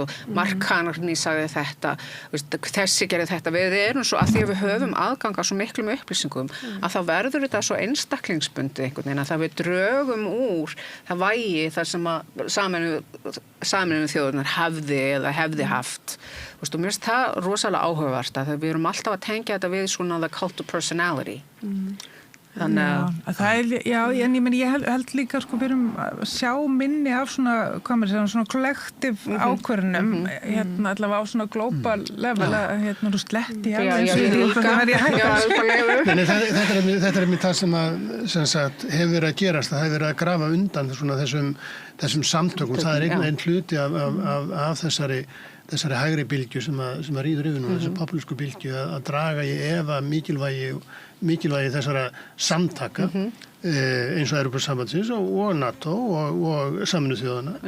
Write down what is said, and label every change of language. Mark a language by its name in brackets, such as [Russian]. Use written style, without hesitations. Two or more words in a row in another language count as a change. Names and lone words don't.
[Icelandic] Mark Carney sagði þetta þessi gerði þetta, við erum svo að því að við höfum aðgang að svo miklum upplýsingum að þá verður þetta svo einstaklingsbundið einhvern veginn að það við drögum úr það vægi þar sem að Sameinuðu þjóðirnar hefði haft og mér finnst það rosalega áhugavert að við erum alltaf að tengja þetta við svona [English] the cult of personality [Icelandic] Þannig að það en ég held líka sko við erum að sjá minni af svona, hvað maður segja, svona kollektiv ákvörðunum, allavega á svona [English] global level, [Icelandic] þú sletti Þetta er mér það sem hefur verið að gerast, það hefur verið að grafa undan svona þessum samtökum, það er einn hluti af þessari hægri bylgju sem að rýður yfir nú, þessu populísku bylgju að draga í efa mikilvægi þessara samtaka eins og Evrópusambandsins og NATO og Sameinuðu þjóðanna.